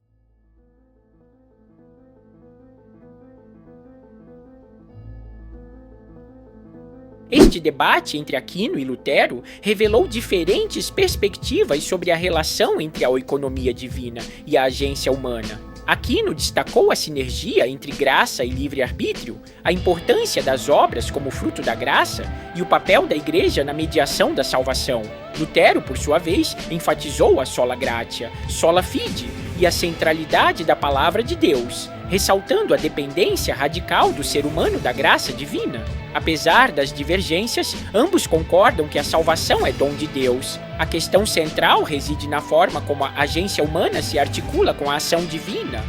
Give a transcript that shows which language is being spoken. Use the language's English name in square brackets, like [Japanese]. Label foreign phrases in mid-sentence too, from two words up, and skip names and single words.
[Portuguese] Este debate entre Aquino e Lutero revelou diferentes perspectivas sobre a relação entre a economia divina e a agência humana. Aquino destacou a sinergia entre graça e livre-arbítrio, a importância das obras como fruto da graça e o papel da Igreja na mediação da salvação. Lutero, por sua vez, enfatizou a [Latin] sola gratia, sola fide [Portuguese] e a centralidade da palavra de Deus, ressaltando a dependência radical do ser humano da graça divina. Apesar das divergências, ambos concordam que a salvação é dom de Deus. A questão central reside na forma como a agência humana se articula com a ação divina.